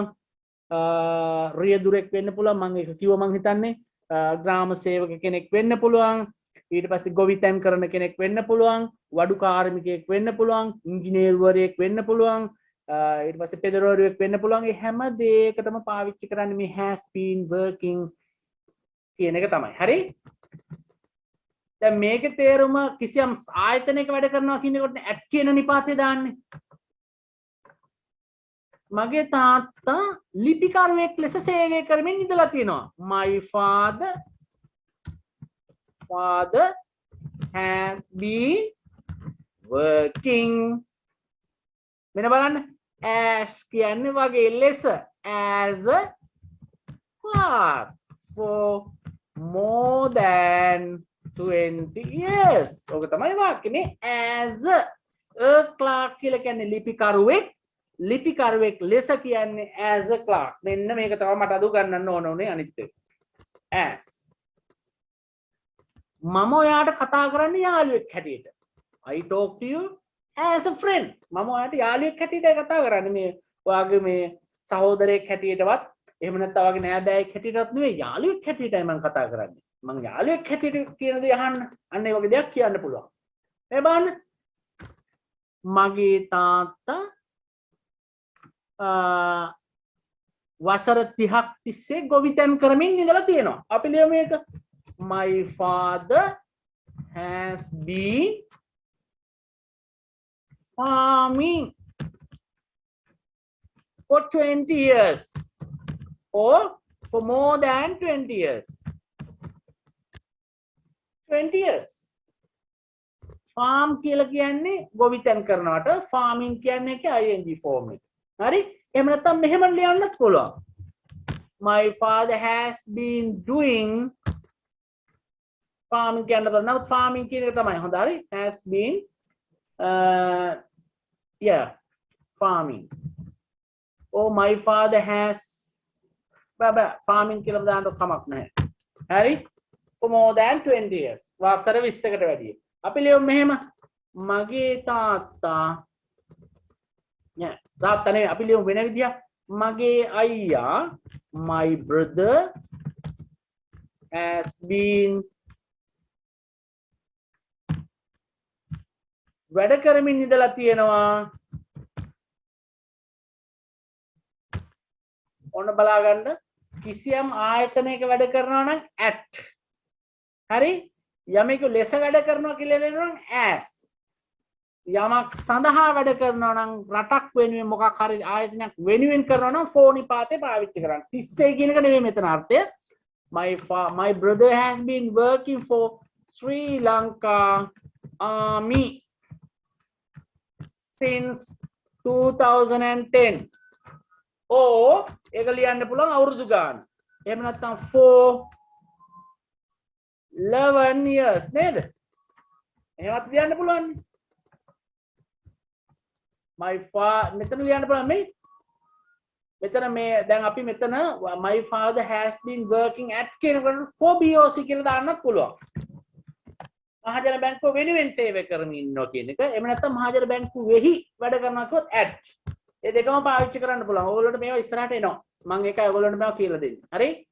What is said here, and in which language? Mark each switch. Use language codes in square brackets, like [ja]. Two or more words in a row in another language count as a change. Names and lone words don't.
[si] රියදුරෙක් වෙන්න පුළුවන්. මම ඒක කිව්වා මං හිතන්නේ. ග්‍රාම සේවක කෙනෙක් වෙන්න පුළුවන්. ඊට පස්සේ ගොවිතැන් කරන කෙනෙක් වෙන්න පුළුවන්. වඩු කාර්මිකයෙක් වෙන්න පුළුවන්. ඉංජිනේරුවරයෙක් වෙන්න පුළුවන්. ඊට පස්සේ පෙදරවරුවෙක් වෙන්න පුළුවන්. ඒ හැම දෙයකටම පාවිච්චි කරන්නේ මේ [en] has been working [si] කියන එක තමයි. හරි? දැන් මේකේ තේරුම කිසියම් ආයතනයක වැඩ කරනවා කියන එකට at කියන නිපාතේ දාන්නේ. මගේ තාත්තා ලිපිකරුවෙක් ලෙස සේවය කරමින් ඉඳලා තියෙනවා. [en] My father has been working. [si] මෙන්න බලන්න. [en] as [si] කියන්නේ වගේ ලෙස [en] as a clerk for more than 20 years. [si] ඕක තමයි වාක්‍යනේ. [en] as a clerk [si] කියලා කියන්නේ ලිපිකරුවෙක් ලෙස කියන්නේ [en] as a clerk. [si] මෙන්න මේක තමයි මට අද උගන්වන්න ඕනේ අනිත් එක. as මම ඔයාට කතා කරන්නේ යාළුවෙක් හැටියට. [en] I talk to you as a friend. [si] මම ඔයාට යාළුවෙක් හැටියට කතා කරන්නේ. මේ ඔයාගේ මේ සහෝදරයෙක් හැටියටවත් එහෙම නැත්නම් ඔයාගේ නෑදෑයෙක් හැටියටවත් නෙවෙයි යාළුවෙක් හැටියටයි මම කතා කරන්නේ. මම යාළුවෙක් හැටියට කියන දේ අහන්න. අන්න ඒ වගේ දෙයක් කියන්න පුළුවන්. මේ බලන්න. මගේ තාත්තා වසර 30ක් තිස්සේ ගොවිතැන් කරමින් ඉඳලා තියෙනවා. අපි ලියමු මේක. [en] My father has been farming for 20 years or for more than 20 years. 20 years farm [si] කියලා කියන්නේ ගොවිතැන් කරනවට farming කියන්නේ [en] ing form [si] එක. හරි? එහෙම නැත්නම් මෙහෙම ලියන්නත් පුළුවන්. [en] My father has been doing farming [si] කියන්න බෑ. නමුත් farming කියන එක තමයි හොඳ. හරි? [en] has been yeah farming. Oh my father has [si] බෑ farming කියලා දාන්න කමක් නැහැ. හරි? [en] for more than 20 years. [si] වසර 20කට වැඩිය. අපි ලියමු මෙහෙම මගේ තාත්තා නෑ තාත්තා නෙවෙයි අපි ලියමු වෙන විදියක් මගේ අයියා [en] my brother has been [si] වැඩ කරමින් ඉඳලා තියෙනවා ඔන්න බලා ගන්න කිසියම් ආයතනයක වැඩ කරනවා නම් at හරි යමෙකු ලෙස වැඩ කරනවා කියලා ලියනවා නම් as යමක් සඳහා වැඩ කරනවා නම් රටක් වෙනුවෙන් මොකක් හරි ආයතනයක් වෙනුවෙන් කරනවා නම් for නිපාතේ පාවිච්චි කරන්න 30 කියන එක නෙමෙයි මෙතන අර්ථය [en] my brother has been working for Sri Lanka Army since 2010 or [si] ඒක ලියන්න පුළුවන් අවුරුදු ගාන එහෙම නැත්නම් [en] for 11 years [si] නේද එහෙමත් ලියන්න පුළුවන් මෙතන ලියන්න පුළුවන් මේ මෙතන මේ දැන් අපි මෙතන [en] my father has been working at [si] කියනකොට for BOC කියලා දාන්නත් පුළුවන් මහජන බැංකුව වෙනුවෙන් සේවය කරමින් ඉන්නවා කියන එක එහෙම නැත්නම් මහජන බැංකුවෙහි වැඩ කරනවා කිව්වොත් at ඒ දෙකම පාවිච්චි කරන්න පුළුවන් ඕගොල්ලන්ට මේවා ඉස්සරහට එනවා මම ඒකයි ඔයගොල්ලන්ට මේවා කියලා දෙන්නේ හරි